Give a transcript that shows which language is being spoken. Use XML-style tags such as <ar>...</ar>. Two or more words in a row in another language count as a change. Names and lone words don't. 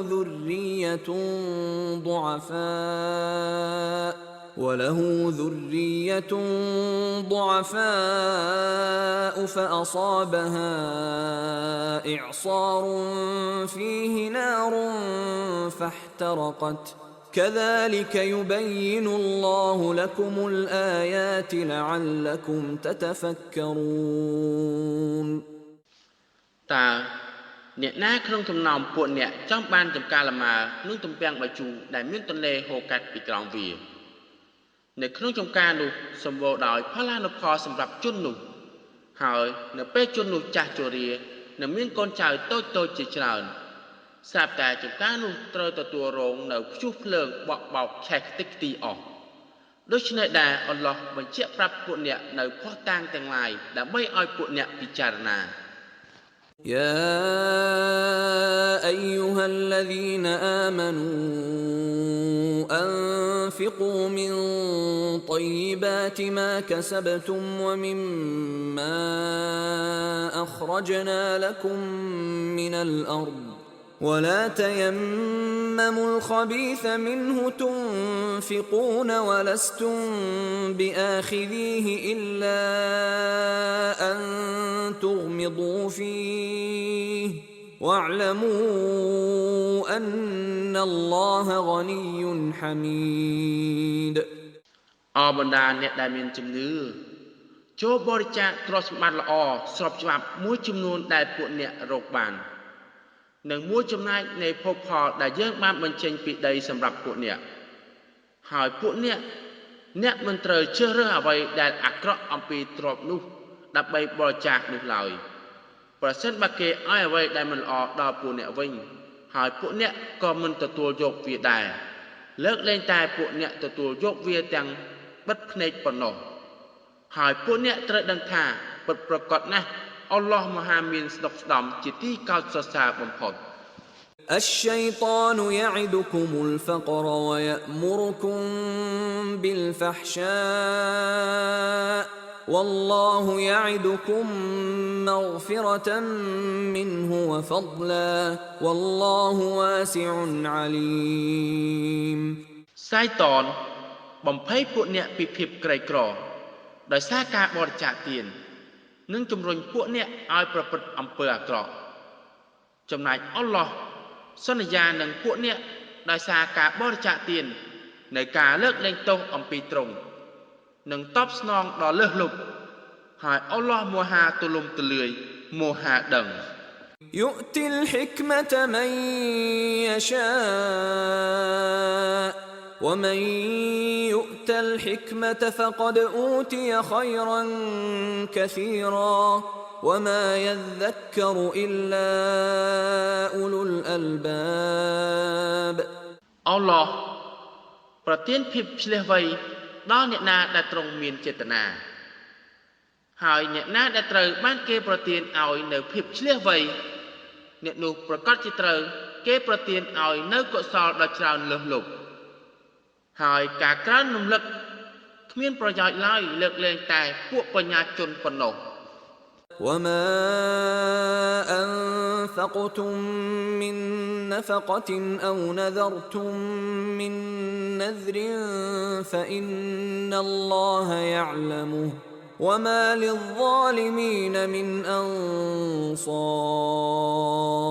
<ar>ذرية ضعفاء فأصابها إعصار فيه نار فاحترقت كذلك يبين الله لكم الآيات لعلكم تتفكرون</ar> <km>តើអ្នកណាក្នុងចំណោមពួកអ្នកចង់បានចំការលម៉ើនិងទំពាំងបាយជូរដែលមានទន្លេហូរកាត់ពីក្រោមវា នៅក្នុងចំការនោះសម្បូរដោយផល្លានុផលសម្រាប់ជននោះហើយនៅពេលជននោះចាស់ជរានិងមានកូនចៅតូចៗជាច្រើនស្រាប់តែចំការនោះត្រូវទទួលរងនៅព្យុះភ្លើងបក់បោកឆេះខ្ទេចខ្ទីអស់ដូច្នេះដែរអល់ឡោះបញ្ជាក់ប្រាប់ពួកអ្នកនៅភស្តុតាងទាំងឡាយដើម្បីឲ្យពួកអ្នកពិចារណា</km> <ar>يا أيها الذين آمنوا أنفقوا من طيبات ما كسبتم ومما أخرجنا لكم من الأرض ولا تيمموا الخبيث منه تنفقون ولستم بآخذيه إلا أن تغمضوا فيه واعلموا أن الله غني حميد</ar> <km>អបបណ្ដាអ្នកដែលមានជំនឿចូលបរិច្ចាគទ្រព្យសម្បត្តិល្អស្របច្បាប់មួយចំនួនដែលពួកអ្នករកបាននិងមួយចំណែកនៃភោគ ផលដែលយើងបានបញ្ចេញពីដីសម្រាប់ពួកអ្នកហើយពួកអ្នកមិនត្រូវជ្រើសរើសអ្វីដែលអាក្រក់អំពីទ្រព្យនោះដើម្បីបរិច្ចាគនោះឡើយប្រសិនបើគេឲ្យអ្វីដែលមិនល្អដល់ពួកអ្នកវិញហើយពួកអ្នកក៏មិនទទួលយកវាដែរលើកលែងតែពួកអ្នកទទួលយកវាទាំងបិទភ្នែកប៉ុណ្ណោះហើយពួកអ្នកត្រូវដឹងថាពិតប្រាកដណាស់អល់ឡោះមហាមានស្ដុកស្ដំជាទីកោតសរសើរបំផុត</km> <ar>الشيطان يعدكم الفقر ويأمركم بالفحشاء والله يعدكم مغفرة منه وفضلا والله واسع عليم</ar> <km>សាយតនបំភ័យពួកអ្នកពីភាពក្រីក្រដោយសារការបរិច្ចាគទាននិងជំរុញពួកអ្នកឲ្យប្រព្រឹត្តអំពើអាក្រក់ចំណែកអល់ឡោះសន្យានឹងពួកអ្នកដោយសារការបរិច្ចាគទាននៅការលើកលែងទោសអំពីទ្រង់និងតបស្នងដល់លើសលប់ហើយអល់ឡោះមហាទូលំទូលាយមហាដឹង</km> <ar>يؤتي الحكمة من يشاء ومن يؤت الحكمة فقد أوتي خيرا كثيرا وما يذكر إلا أولو الألباب</ar> <km>អល់ឡោះប្រទានភាពឆ្លៀសវៃដល់អ្នកណាដែលទ្រង់មានចេតនាហើយអ្នកណាដែលត្រូវបានគេប្រទានឲ្យនៅភាពឆ្លៀសវៃអ្នកនោះប្រកាសជាត្រូវគេប្រទានឲ្យនៅកុសលដ៏ច្រើនលើសលប់ហើយការក្រើនរំលឹកគ្មានប្រយោជន៍ឡើយលើកលែងតែពួកបញ្ញាជនប៉ុណ្ណោះ</km> <ar>وما أنفقتم من نفقة أو نذرتم من نذر فإن الله يعلمه وما للظالمين من أنصار</ar>